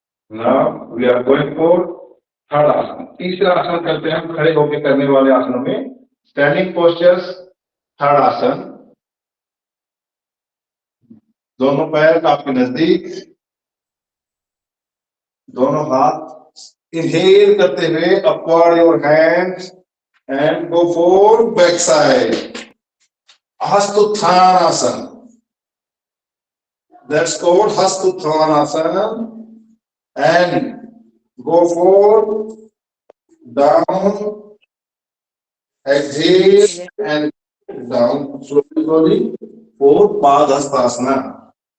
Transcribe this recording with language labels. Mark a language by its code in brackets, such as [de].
[en] Now we are going for third आसन. [hi] तीसरा आसन करते हैं हम खड़े होकर करने वाले आसनों में. [en] standing postures, [hi] थर्ड आसन. दोनों पैर आपके नजदीक, दोनों हाथ. [en] inhale [hi] करते हुए [en] Upward your hands and go for back side. Hastuthanasana. That's called Hastuthanasana. And go for down, exhale and down slowly for Padhastasana.